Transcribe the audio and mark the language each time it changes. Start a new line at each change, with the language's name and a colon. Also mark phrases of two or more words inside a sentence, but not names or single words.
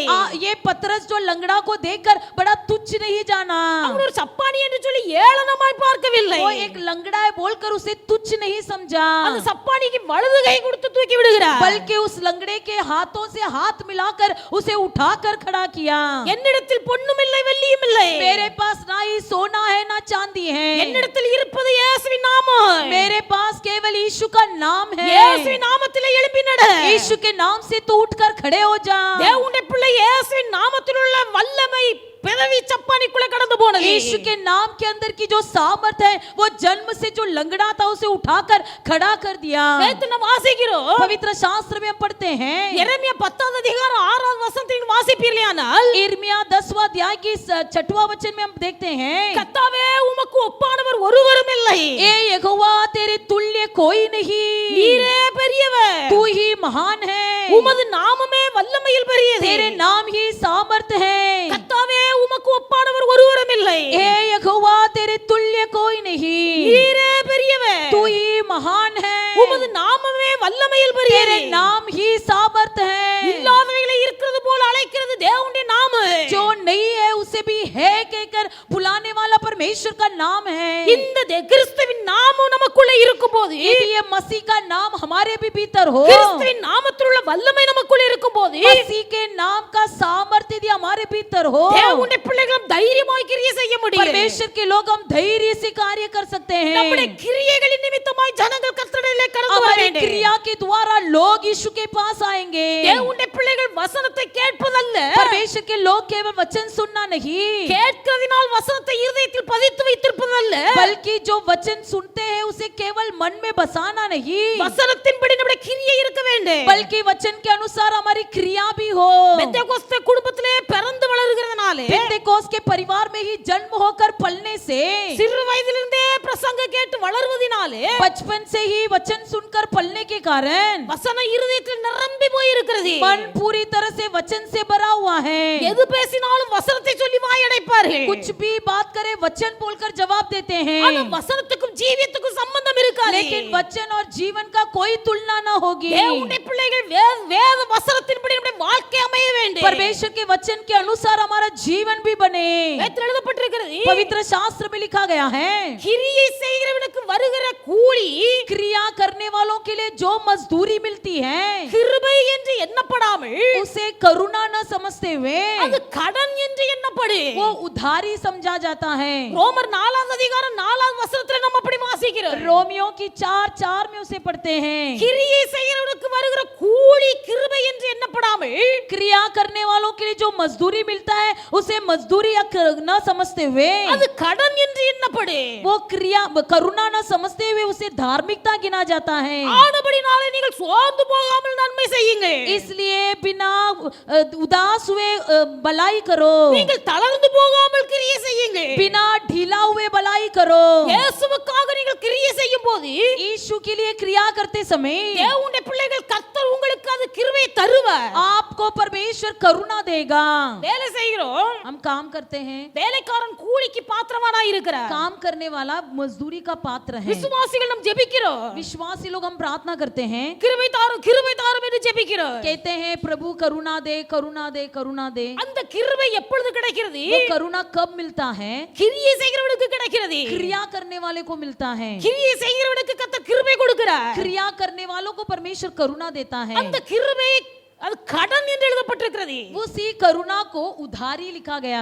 Hindi: ये पतरस जो लंगड़ा को देखकर बड़ा तुच्छ नहीं जाना,
Tamil: அவன் ஒரு சப்பானி என்று சொல்லி ஏளனமாய் பார்க்கவில்லை.
Hindi: वो एक लंगड़ा है बोलकर उसे तुच्छ नहीं समझा,
Tamil: அந்த சப்பானிக்கு வலது கை கொடுத்து தூக்கி விடுகிறார்.
Hindi: बल्कि उस लंगड़े के हाथों से हाथ मिलाकर उसे उठाकर खड़ा किया।
Tamil: என்னிடத்தில் பொன்னும் இல்லை வெள்ளியும் இல்லை.
Hindi: मेरे पास ना ही सोना है ना चांदी है,
Tamil: என்னிடத்தில் இருப்பது இயேசுவின் நாமம்.
Hindi: मेरे पास केवल यीशु का नाम है।
Tamil: இயேசுவின் நாமத்திலே எழுப்பி நட.
Hindi: यीशु के नाम से तू उठकर खड़े हो जा।
Tamil: தேவனுடைய பிள்ளை இயேசுவின் நாமத்தில் உள்ள வல்லமை பிறவி சப்பானிக்குள்ள கடந்து போனது.
Hindi: यीशु के नाम के अंदर की जो सामर्थ है वो जन्म से जो लंगड़ा था उसे उठाकर खड़ा कर दिया।
Tamil: நேத்து நாம் வாசிக்கிறோம்.
Hindi: पवित्र शास्त्र में हम पढ़ते हैं,
Tamil: எரேமியா 10வது அதிகாரம் 6வது வசனத்தில் வாசிப்பீர்களானால்,
Hindi: यिर्मयाह 10वां अध्याय की 6वां वचन में हम देखते हैं,
Tamil: கர்த்தாவே உமக்கு ஒப்பானவர் ஒருவரும் இல்லை.
Hindi: ए यहोवा तेरे तुल्य कोई नहीं,
Tamil: நீரே பெரியவர்.
Hindi: तू ही महान है,
Tamil: உமது நாமமே வல்லமையில் பெரியது.
Hindi: तेरे नाम ही सामर्थ है।
Tamil: கர்த்தாவே உமக்கு ஒப்பானவர் ஒருவரும் இல்லை.
Hindi: ए यहोवा तेरे तुल्य कोई नहीं,
Tamil: நீரே பெரியவர்.
Hindi: तू ही महान है,
Tamil: உமது நாமமே வல்லமையில் பெரியது.
Hindi: तेरे नाम ही सामर्थ है।
Tamil: இல்லாதவைகளை இருக்கிறது போல அழைக்கிறது தேவனுடைய நாமம்.
Hindi: जो नहीं है उसे भी है कहकर बुलाने वाला परमेश्वर का नाम है।
Tamil: இந்த கிறிஸ்துவின் நாமம் நமக்குள்ள இருக்கும்போது,
Hindi: यदि ये मसीह का नाम हमारे भी भीतर हो,
Tamil: கிறிஸ்துவின் நாமத்தில் உள்ள வல்லமை நமக்குள்ள இருக்கும்போது,
Hindi: मसीह के नाम का सामर्थ्य यदि हमारे भीतर हो,
Tamil: தேவனுடைய பிள்ளைகளும் தைரியமாய் கிரியை செய்ய முடியும்.
Hindi: परमेश्वर के लोग हम धैर्य से कार्य कर सकते हैं।
Tamil: நம்முடைய கிரியைகளின் நிமித்தமாய் ஜனங்கள் கர்த்தரிலே கடந்து வர
Hindi: हमारी
Tamil: வேண்டும்.
Hindi: क्रिया के द्वारा लोग यीशु के पास आएंगे।
Tamil: தேவனுடைய பிள்ளைகள் வசனத்தை கேட்பதல்ல,
Hindi: परमेश्वर के लोग केवल वचन सुनना नहीं,
Tamil: கேட்கிறதினால் வசனத்தை இருதயத்தில் பதித்து வைத்திருப்பதல்ல,
Hindi: बल्कि जो वचन सुनते हैं उसे केवल मन में बसाना नहीं,
Tamil: வசனத்தின்படி நம்முடைய கிரியை இருக்க வேண்டும்.
Hindi: बल्कि वचन के अनुसार हमारी क्रिया भी हो।
Tamil: பெந்தேகோஸ்தே குடும்பத்திலே பிறந்து வளர்கிறதுனாலே,
Hindi: पेंतेकोस्त के परिवार में ही जन्म होकर पलने से,
Tamil: சிறு வயதிலிருந்தே பிரசங்க கேட்டு வளர்வதினாலே,
Hindi: बचपन से ही वचन सुनकर पलने के कारण
Tamil: வசனம் இருதயத்தில் நிரம்பி போய் இருக்கிறது.
Hindi: मन पूरी तरह से वचन से भरा हुआ है।
Tamil: எது பேசினாலும் வசனத்தை சொல்லி வாயடைப்பார்கள்.
Hindi: कुछ भी बात करे वचन बोलकर जवाब देते
Tamil: ஆனா
Hindi: हैं,
Tamil: வசனத்துக்கும் ஜீவியத்துக்கும் சம்பந்தம் இருக்காது.
Hindi: लेकिन वचन और जीवन का कोई तुलना न होगी।
Tamil: தேவனுடைய பிள்ளைகள் வேத வசனத்தின்படி நம்முடைய வாழ்க்கை அமைய வேண்டும்.
Hindi: परमेश्वर के वचन के अनुसार हमारा जीवन भी बने।
Tamil: வேதத்தில் எழுதப்பட்டிருக்கிறது,
Hindi: पवित्र शास्त्र में लिखा गया है,
Tamil: கிரியை செய்கிறவனுக்கு வருகிற கூலி
Hindi: क्रिया करने वालों के लिए जो मजदूरी मिलती है
Tamil: கிருபை என்று எண்ணப்படாமல்
Hindi: उसे करुणा न समझते हुए
Tamil: அது கடன் என்று எண்ணப்படு.
Hindi: वो उधारी समझा जाता है।
Tamil: ரோமர் 4வது அதிகாரம் 4வது வசனத்துல நம்ம அப்படி வாசிக்கிறோம்.
Hindi: रोमियो की 4:4 में उसे पढ़ते हैं,
Tamil: கிரியை செய்கிறவனுக்கு வருகிற கூலி கிருபை என்று எண்ணப்படாமல்
Hindi: क्रिया करने वालों के लिए जो मजदूरी मिलता है उसे मजदूरी न समझते हुए
Tamil: அது கடன் என்று எண்ணப்படு.
Hindi: वो क्रिया करुणा न समझते हुए उसे धार्मिकता गिना जाता है।
Tamil: ஆனபடினாலே நீங்கள் சோர்ந்து போகாமல் நன்மை செய்யுங்கள்.
Hindi: इसलिए बिना उदास हुए भलाई करो,
Tamil: நீங்கள் தளர்ந்து போகாமல் கிரியை செய்யுங்கள்.
Hindi: बिना ढीला हुए भलाई करो।
Tamil: இயேசுவுக்காக நீங்கள் கிரியை செய்யும் போது
Hindi: यीशु के लिए क्रिया करते समय
Tamil: தேவனுடைய பிள்ளைகள் கர்த்தர் உங்களுக்கு அது கிருபையை தருவார்.
Hindi: आपको परमेश्वर करुणा देगा।
Tamil: வேலை செய்கிறோம்,
Hindi: हम काम करते हैं,
Tamil: வேலைக்காரன் கூலிக்கு பாத்திரமானா இருக்கிறார்.
Hindi: काम करने वाला मजदूरी का पात्र है।
Tamil: விசுவாசிகள் நாம் ஜெபிக்கிறோம்,
Hindi: विश्वासी लोग हम प्रार्थना करते हैं,
Tamil: கிருபை தாரும் என்று ஜெபிக்கிறோம்.
Hindi: कहते हैं प्रभु करुणा दे करुणा दे करुणा दे।
Tamil: அந்த கிருபை எப்பொழுது கிடைக்கிறது?
Hindi: वो करुणा कब मिलता है?
Tamil: கிரியை செய்கிறவனுக்கு கிடைக்கிறது.
Hindi: क्रिया करने वाले को मिलता है।
Tamil: கிரியை செய்கிறவனுக்கு கர்த்தர் கிருபை கொடுக்கிறார்.
Hindi: क्रिया करने वालों को परमेश्वर करुणा देता है।
Tamil: அந்த கிருபை அது கடன் என்று எழுதப்பட்டிருக்கிறது.
Hindi: उसी करुणा को उधारी लिखा गया है।